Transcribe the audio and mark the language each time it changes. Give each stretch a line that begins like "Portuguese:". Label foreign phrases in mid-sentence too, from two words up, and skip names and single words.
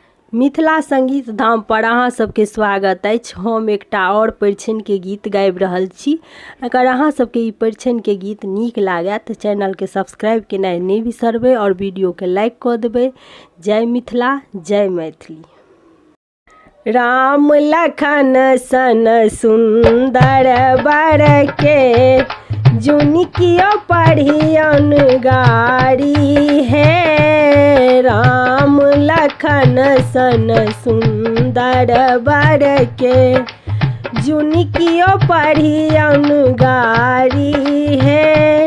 Maithili: मिथिला संगीत धाम पर अहाँ सबके स्वागत अछि। हम एकटा और परिछन के गीत गाबि रहल छी। अगर अहाँ सबके ई परिछन के गीत नीक लागे तऽ चैनल के सब्सक्राइब केनाइ नहि बिसरबै और वीडियो के लाइक कऽ देबै। जय मिथिला, जय मैथिली। राम लखन सन सुंदर बर के जुनकियो पढ़ियन गारी है। राम लखन सन सुंदर बर के जुनकियो पढ़ियन गारी है।